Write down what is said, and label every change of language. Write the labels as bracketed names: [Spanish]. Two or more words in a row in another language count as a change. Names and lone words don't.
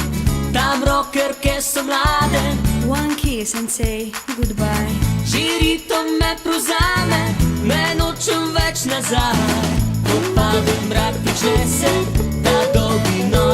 [Slovenian] Tam rockerke so mlade, [English] One kiss and say goodbye. [Slovenian] že ritem me prevzame, ne nočem več nazaj. Ko pade mrak, prične se ta dolgi nori